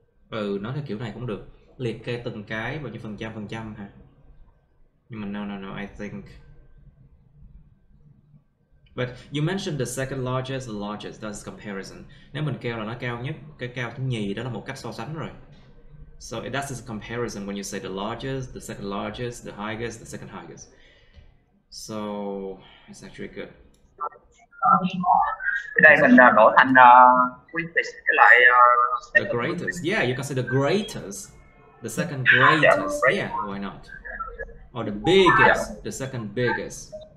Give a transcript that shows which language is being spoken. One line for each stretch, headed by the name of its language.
Vietnamese: Nói theo kiểu này cũng được. Liệt kê từng cái bao nhiêu phần trăm ha. Nhưng mà
English: no, I think. But you mentioned the second largest, the largest, that's comparison.
Vietnamese: Nếu mình kêu là nó cao nhất, cái cao thứ nhì đó là một cách so sánh rồi.
English: So that's a comparison when you say the largest, the second largest, the highest, the second highest. So it's actually good.
Vietnamese: Đây mình đổi thành greatest cái lại
English: the greatest. Yeah, you can say the greatest, the second greatest. Yeah, why not? Or the biggest, the second biggest.